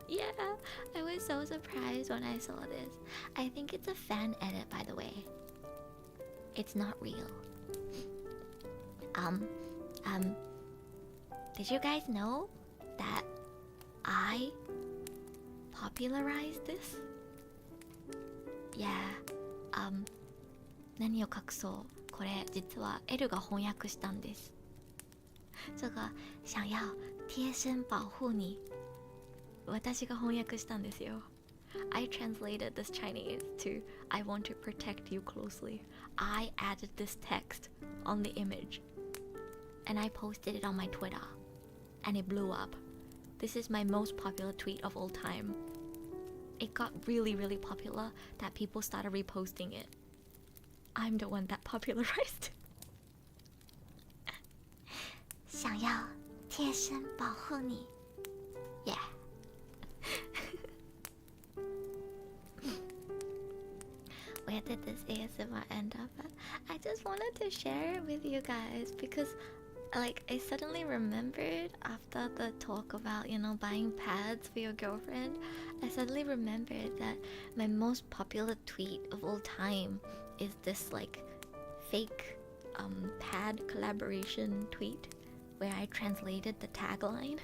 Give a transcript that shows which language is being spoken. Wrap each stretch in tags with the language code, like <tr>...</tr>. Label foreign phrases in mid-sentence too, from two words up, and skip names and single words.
<en>Yeah, I was so surprised when I saw this. I think it's a fan edit, by the way. It's not real. Did you guys know that I popularized this?</en> <ja>Yeah. 何を隠そう。これ実は L が翻訳したんです。</ja> <zh>这个想要贴身保護你。</zh> <ja>私が翻訳したんですよ。</ja> <en>I translated this Chinese to I want to protect you closely. I added this text on the image. And I posted it on my Twitter. And it blew up. This is my most popular tweet of all time. It got really, really popular that people started reposting it. I'm the one that popularized it.</en> <zh>想要贴身保护你。</zh> <en>Yeah. Where did this ASMR end up at? I just wanted to share it with you guys because like I suddenly remembered after the talk about, you know, buying pads for your girlfriend, I suddenly remembered that my most popular tweet of all time is this like fake pad collaboration tweet where I translated the tagline.</en>